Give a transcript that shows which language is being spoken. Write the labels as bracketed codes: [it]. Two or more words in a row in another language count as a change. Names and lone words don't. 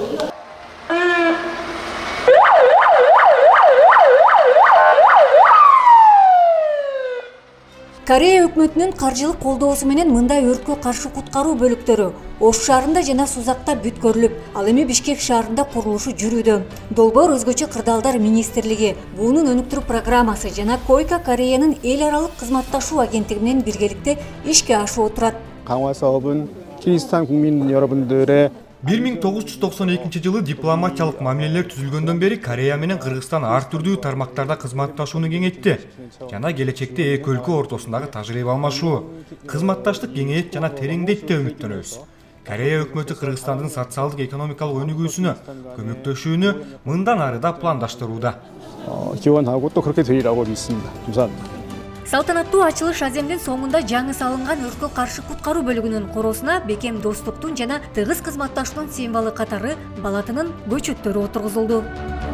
[ky] Корея өкмөтүнүн каржылык колдоосу менен мындай өрткө каршы куткаруу бөлүктөрү Ош шаарында жана Сузакта бүткөрүлүп, ал эми Бишкек шаарында курулушу жүрүүдө. Долбоор өзгөчө кырдаалдар министрлиги, буунун өнүктүрүү программасы жана Койка Кореянын эл аралык кызматташуу агенттиги менен биргеликте ишке ашып турат. [ko] 강화 사업은 키르기스탄 국민 여러분들의 [ky] 1992 жылы дипломатиялык мамилелер түзүлгөндөн бери Корея менен Кыргызстан ар түрдүү тармактарда кызматташууну кеңейтти. Жана келечекте эки өлкө ортосундагы тажрыйба алмашуу, кызматташтык кеңейет жана тереңдейт деп үмүттөнөбүз. Корея өкмөтү Кыргызстандын социалдык экономикалык өнүгүүсүнө көмөктөшүүнү мындан ары да пландаштырууда. [ko] 지원하고 또 그렇게 되리라고 믿습니다. 감사합니다. [ky] Салтанаттуу ачылыш аземдин соңунда жаңы салынган өрткө каршы куткаруу бөлүгүнүн короосуна бекем достуктун жана тыгыз кызматташуунун символу катары балатынын көчөттөрү отургузулду.